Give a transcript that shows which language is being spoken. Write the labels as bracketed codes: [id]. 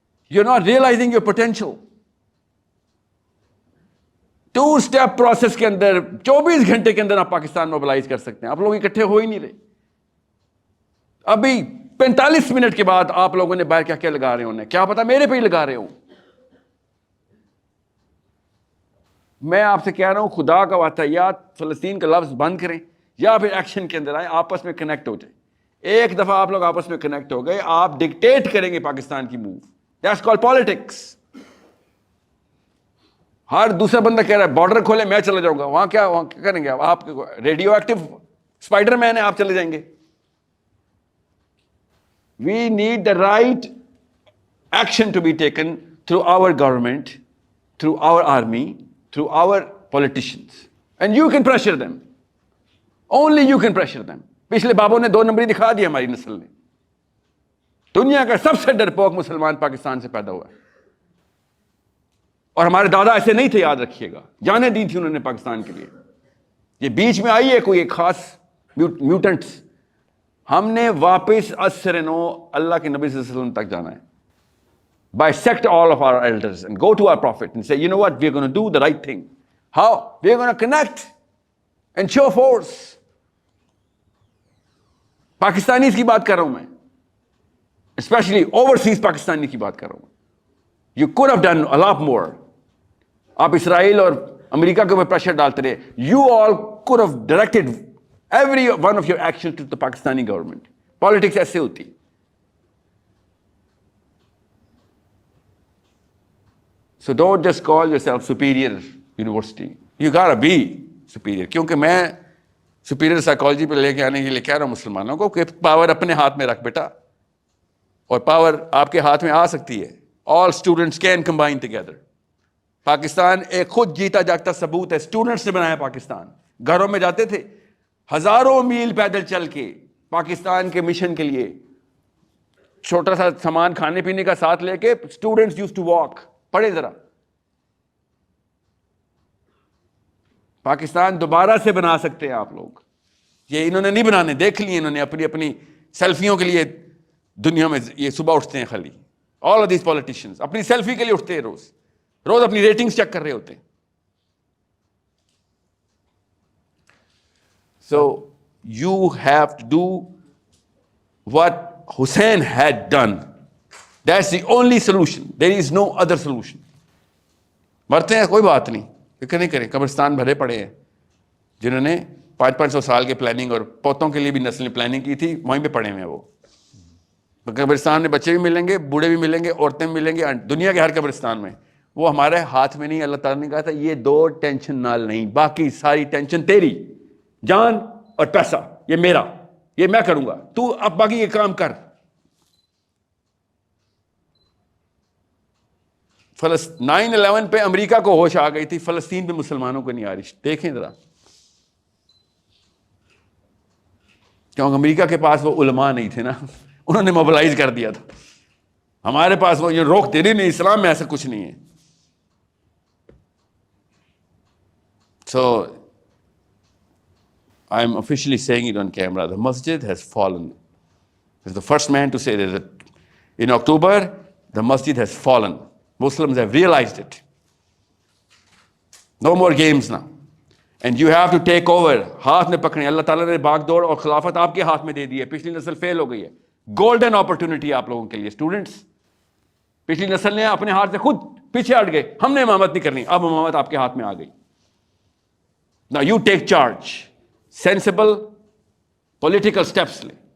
[en] You're not realizing your potential. [ur] 2-step process کے اندر 24 گھنٹے کے اندر آپ پاکستان موبلائز کر سکتے ہیں. آپ لوگ اکٹھے ہو ہی نہیں رہے. ابھی 45 منٹ کے بعد آپ لوگوں نے باہر کیا کیا لگا رہے ہونے، کیا پتا میرے پہ ہی لگا رہے ہوں. میں آپ سے کہہ رہا ہوں خدا کا واسطہ یا فلسطین کا لفظ بند کریں یا پھر ایکشن کے اندر آئیں، آپس میں کنیکٹ ہو جائیں. ایک دفعہ آپ لوگ آپس میں کنیکٹ ہو گئے، آپ ڈکٹیٹ کریں گے پاکستان کی موو. [en] That's called politics. [ur] ہر دوسرا بندہ کہہ رہا ہے بارڈر کھولے، میں چلا جاؤں گا. وہاں کیا کریں گے آپ؟ ریڈیو ایکٹیو اسپائڈر مین ہے، آپ چلے جائیں گے. [en] We need the right action to be taken through our government, through our army, through our politicians. And you can pressure them. Only you can pressure them. [ur] پچھلے بابوں نے 2 نمبری دکھا دی ہماری نسل نے. دنیا کا سب سے ڈرپوک مسلمان پاکستان سے پیدا ہوا ہے. اور ہمارے دادا ایسے نہیں تھے، یاد رکھیے گا. جانیں دی تھی انہوں نے پاکستان کے لیے. یہ بیچ میں آئی ہے کوئی ایک خاص میوٹنٹس. ہم نے واپس اثر نو اللہ کے نبی صلی اللہ علیہ وسلم تک جانا ہے. [en] Bisect all of our elders and go to our prophet and say, you know what, we're going to do the right thing. How? We're going to connect and show force. [ur] Pakistanis کی بات کر رہا ہوں میں، especially overseas Pakistani کی بات کر رہا ہوں. [en] You could have done a lot more. [ur] آپ اسرائیل اور امریکہ کے اوپر پریشر ڈالتے رہے. [en] You all could have directed every one of your actions to the Pakistani government. [ur] Politics ایسے ہوتی. [en] So don't just call yourself superior university. You gotta be superior. [ur] کیونکہ میں superior psychology پہ لے کے آنے کے لیے کہہ رہا ہوں مسلمانوں کو کہ پاور اپنے ہاتھ میں رکھ بیٹا. اور پاور آپ کے ہاتھ میں آ سکتی ہے. [en] All students can combine together. [ur] Pakistan ایک خود جیتا جاگتا ثبوت ہے. اسٹوڈنٹس نے بنایا پاکستان. گھروں میں جاتے تھے ہزاروں میل پیدل چل کے پاکستان کے مشن کے لیے، چھوٹا سا سامان کھانے پینے کا ساتھ لے کے. [en] Students use to walk. [ur] پڑھے ذرا. پاکستان دوبارہ سے بنا سکتے ہیں آپ لوگ. یہ انہوں نے نہیں بنانے، دیکھ لیے انہوں نے اپنی سیلفیوں کے لیے دنیا میں. یہ صبح اٹھتے ہیں خالی [en] all of these politicians [ur] اپنی سیلفی کے لیے اٹھتے ہیں، روز اپنی ریٹنگز چیک کر رہے ہوتے ہیں. [en] So you have to do what Hussein had done. That's the only solution. There is no other solution. [ur] مرتے ہیں کوئی بات نہیں، فکر نہیں کریں. قبرستان بھرے پڑے ہیں جنہوں نے 500 سال کے پلاننگ اور پوتوں کے لیے بھی نسلیں پلاننگ کی تھی، وہیں پہ پڑے ہوئے ہیں. وہ قبرستان میں بچے بھی ملیں گے، بوڑھے بھی ملیں گے، عورتیں بھی ملیں گے، دنیا کے ہر قبرستان میں. وہ ہمارے ہاتھ میں نہیں. اللہ تعالیٰ نے کہا تھا یہ 2 ٹینشن نال نہیں، باقی ساری ٹینشن تیری. جان اور پیسہ یہ میرا، یہ میں کروں گا، تو اب باقی یہ کام کر. 9/11 پہ امریکہ کو ہوش آ گئی تھی، فلسطین پہ مسلمانوں کو نہیں آ رہی. دیکھیں ذرا، کیونکہ امریکہ کے پاس وہ علماء نہیں تھے نا، انہوں نے موبلائز کر دیا تھا. ہمارے پاس وہ یہ روک دے رہی نہیں، اسلام میں ایسا کچھ نہیں ہے. [en] So I'm officially saying it on camera. The masjid has fallen. He's the first man to say that in October, the masjid has fallen. Muslims have realized it. No more games now. And you have to take over. [ur] ہاتھ میں پکڑیں. اللہ تعالیٰ نے بھاگ دوڑ اور خلافت آپ کے ہاتھ میں دے دی ہے. پچھلی نسل فیل ہو گئی ہے. گولڈن اپرچونٹی آپ لوگوں کے لیے. اسٹوڈنٹس, پچھلی نسل نے اپنے ہاتھ سے خود پیچھے ہٹ گئے. ہم نے امامت نہیں کرنی. اب امامت آپ کے ہاتھ میں آ گئی. [en] Now you take charge. Sensible political steps لیں.